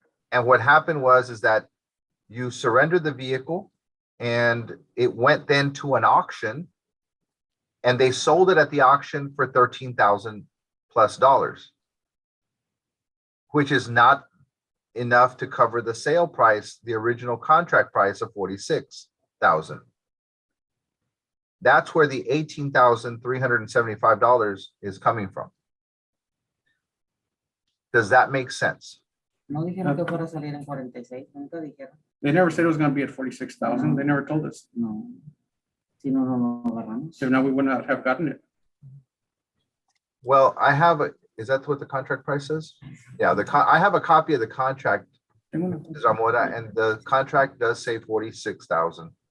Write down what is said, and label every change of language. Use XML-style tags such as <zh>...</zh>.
<en>And what happened was that you surrendered the vehicle and it went then to an auction and they sold it at the auction for $13,000 plus, which is not enough to cover the sale price, the original contract price of $46,000. That's where the $18,375 is coming from. Does that make sense?</en> <es>No dijeron que fuera a salir en 46, nunca dijeron.</es> <en>They never said it was gonna be at 46,000. They never told us.</en> <es>No, si no, no agarramos.</es> <en>So now we would not have gotten it. Well, is that what the contract price is? Yeah, I have a copy of the contract,</en> <es>Tengo una-</es> <en>Zamora, and the contract does say 46,000.</en>